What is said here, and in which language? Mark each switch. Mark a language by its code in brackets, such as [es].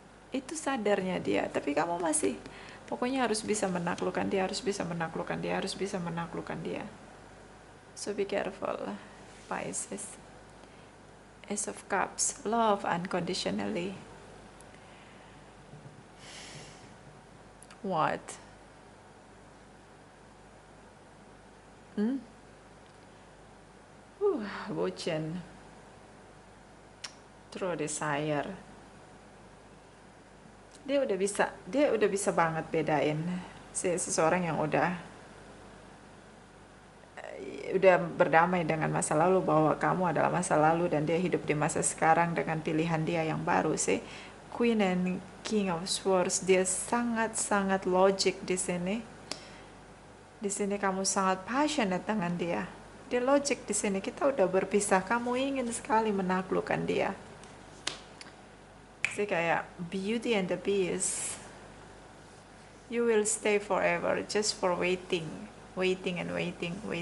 [id] Itu sadarnya dia, tapi kamu masih pokoknya harus bisa menaklukkan dia, harus bisa menaklukkan dia, harus bisa menaklukkan dia. [en] So be careful, Pisces. Ace of Cups, love unconditionally. What? [id] Bucin. [en] True desire. [id] Dia udah bisa banget bedain seseorang yang udah berdamai dengan masa lalu, bahwa kamu adalah masa lalu dan dia hidup di masa sekarang dengan pilihan dia yang baru. Queen and King of Swords, dia sangat-sangat logic di sini. Di sini kamu sangat passionate dengan dia. Dia logic di sini. Kita udah berpisah, kamu ingin sekali menaklukkan dia. Kayak [en] Beauty and the Beast. You will stay forever just for waiting and waiting.